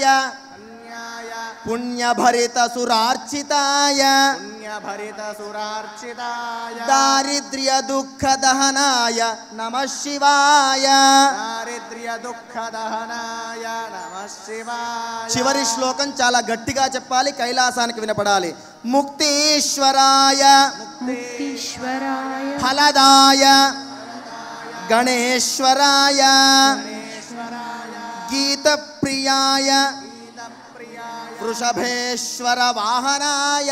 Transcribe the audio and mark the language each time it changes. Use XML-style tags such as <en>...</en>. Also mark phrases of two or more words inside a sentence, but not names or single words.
<sa>अन्याय पुण्यभरित सुरार्चिताय पुण्यभरित सुरार्चिताय दारिद्र्य दुःख दहनाय नमः शिवाय दारिद्र्य दुःख दहनाय नमः शिवाय</sa> <te>చివరి శ్లోకం చాలా గట్టిగా చెప్పాలి, కైలాసానికి వినపడాలి.</te> <sa>ముక్తీశ్వరాయ ముక్తీశ్వరాయ ఫలదాయ గణేశ్వరాయ గీతప్రియాయ వృషభేశ్వర వాహనాయ</sa>